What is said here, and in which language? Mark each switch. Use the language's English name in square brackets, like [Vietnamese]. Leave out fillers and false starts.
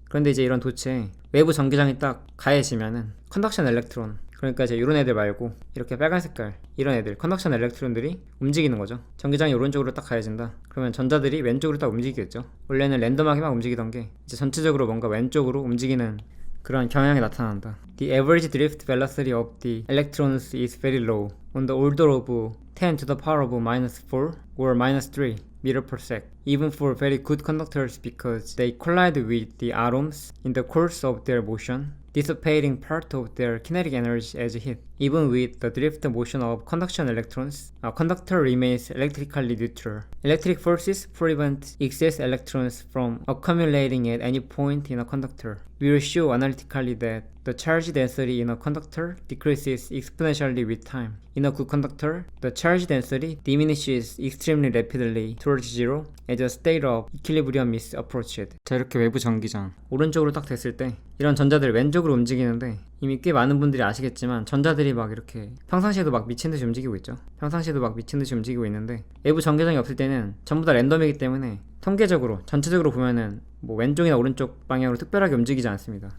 [Korean] 그런데 이제 이런 도체에 외부 전기장이 딱 가해지면은 컨덕션 엘렉트론, 그러니까 이제 이런 애들 말고 이렇게 빨간 색깔 이런 애들 컨덕션 엘렉트론들이 움직이는 거죠. 전기장이 오른쪽으로 딱 가해진다. 그러면 전자들이 왼쪽으로 딱 움직이겠죠. 원래는 랜덤하게 막 움직이던 게 이제 전체적으로 뭔가 왼쪽으로 움직이는 그런 경향이 나타난다. [English] The average drift velocity of the electrons is very low, on the order of 10 to the power of minus 4 or minus 3 meter per sec, even for very good conductors because they collide with the atoms in the course of their motion, dissipating part of their kinetic energy as heat. Even with the drift motion of conduction electrons, a conductor remains electrically neutral. Electric forces prevent excess electrons from accumulating at any point in a conductor. We will show analytically that the charge density in a conductor decreases exponentially with time. In a good conductor, the charge density diminishes extremely rapidly towards zero as a state of equilibrium is approached. [Korean] 자, 이렇게 외부 전기장 오른쪽으로 딱 됐을 때 이런 전자들이 왼쪽으로 움직이는데 이미 꽤 많은 분들이 아시겠지만 전자들이 막 이렇게 평상시에도 막 미친듯이 움직이고 있죠. 평상시에도 막 미친듯이 움직이고 있는데 외부 전기장이 없을 때는 전부 다 랜덤이기 때문에 통계적으로 전체적으로 보면은 뭐 왼쪽이나 오른쪽 방향으로 특별하게 움직이지 않습니다.